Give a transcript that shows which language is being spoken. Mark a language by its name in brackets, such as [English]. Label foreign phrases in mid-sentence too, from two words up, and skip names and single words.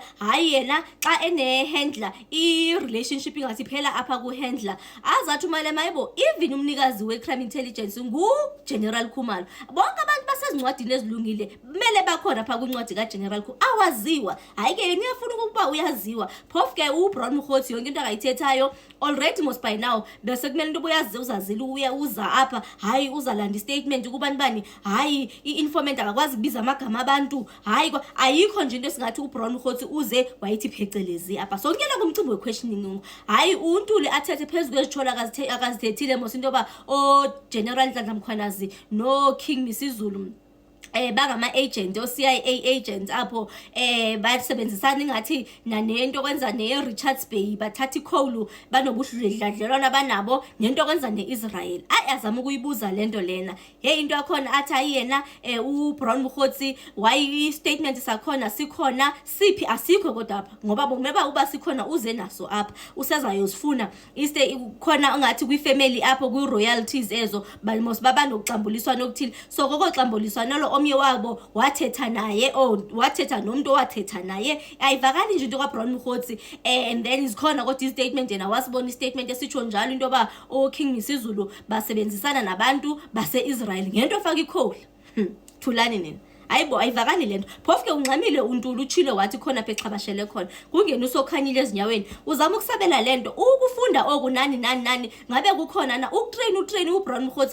[Xhosa] Hayi yena xa ene-handler i-relationship ingathi phela apha ku-handler, azathi umalema hayibo even umnikazi we-crime intelligence nguGeneral Khumalo. Bonke abantu basezincwadini ezilungile kumele bakhona phaa kwincwadi kaGeneral Khumalo, awaziwa. Hayi ke yena uyafuna ukuba uyaziwa, phofu ke uBron Mokgotsi yonke into akayithethayo already mos [English] by now [Xhosa] bese kumele into ubuyazi uzazile uza apha hayi uzalanda istatement kubantu bani, hayi i-informant akakwazi kubiza amagama abantu. Hayi ayikho nje into esingathi uBron Mokgotsi uze wayithi phecelezi apha songena kumcimbi we-questioning. Hayi uNtuli athethe phezu kwezitshola akazithethile mos into yoba General Nhlanhla Mkhwanazi no King Misuzulu bangama-agent o-CIA agents apho basebenzisana ingathi nanento kwenza ne-Richards Bay, bathatha ikholu banobuhludledlelwana banabo nento kwenza ne-Israel. Azama ukuyibuza lento lena. Into yakhona athi ayena uBron Mokgotsi [English] why statement [Xhosa] sakhona sikhona siphi asikho kodwa apha ngoba bomeba uba sikhona uze naso apha usezayozifuna khona ungathi kwi-family apho kwi-royalties ezo balmos baba nokuxambuliswa nokuthile. So kokoxambuliswa nalo omnye wabo wathetha naye wathetha nomuntu wathetha naye ayivakali nje into kaBron Mokgotsi. [English] And then [Xhosa] izikhona kodwa istatement yena wasibona istatement esitsho njalo into yoba King Misuzulu basebenzisana nabantu base-Israel ngento ofaka ikholi. Thulani nina. Hayibo ayivakali lento. Phofu ke ungxamile uNtuli utshilo wathi khona phe xhabashele khona kungena usokhanyile ezinyaweni uzama ukusabela lento ukufunda okunani ngabe kukhona na ukutrain uBron Mokgotsi.